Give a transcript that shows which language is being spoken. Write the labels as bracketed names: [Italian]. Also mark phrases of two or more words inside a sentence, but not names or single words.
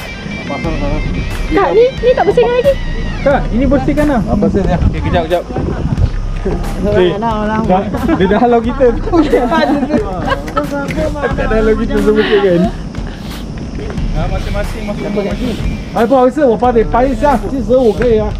[Malay] Pasal sana. Kak, ni tak bersihkan lagi. Kak, ini bersihkan lah. Apa sih dia? Okey, kejap. Dia dah halau kita. Tak dah halau kita semua kan. Masing-masing masuk kat sini. [Chinese] 哎，不好意思，我帮你搬一下，其实我可以啊。